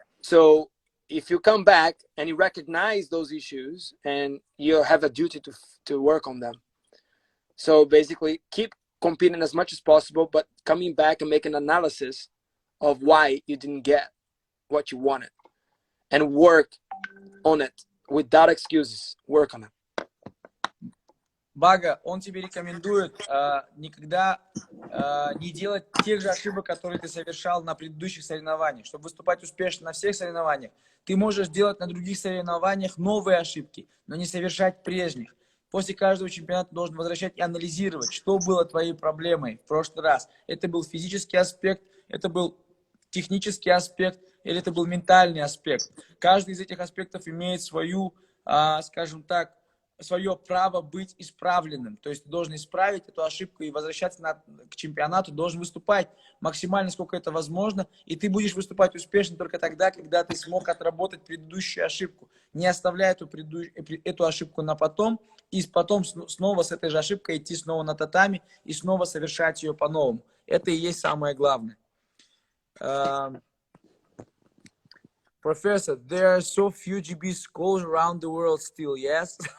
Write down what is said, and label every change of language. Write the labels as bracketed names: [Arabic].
[English] So if you come back and you recognize those issues, and you have a duty to work on them. So basically keep competing as much as possible, but coming back and make an analysis of why you didn't get what you wanted, and work on it without excuses. Work on it. [Russian] Бага, он тебе рекомендует никогда не делать тех же ошибок, которые ты совершал на предыдущих соревнованиях. Чтобы выступать успешно на всех соревнованиях, ты можешь делать на других соревнованиях новые ошибки, но не совершать прежних. После каждого чемпионата ты должен возвращать и анализировать, что было твоей проблемой в прошлый раз. Это был физический аспект, это был технический аспект, или это был ментальный аспект. Каждый из этих аспектов имеет свою, скажем так, свое право быть исправленным. То есть ты должен исправить эту ошибку и возвращаться к чемпионату, должен выступать максимально, сколько это возможно, и ты будешь выступать успешно только тогда, когда ты смог отработать предыдущую ошибку, не оставляя эту ошибку на потом, и потом снова с этой же ошибкой идти снова на татами и снова совершать ее по-новому. Это и есть самое главное. [English] Professor, there are so few GB schools around the world still, yes?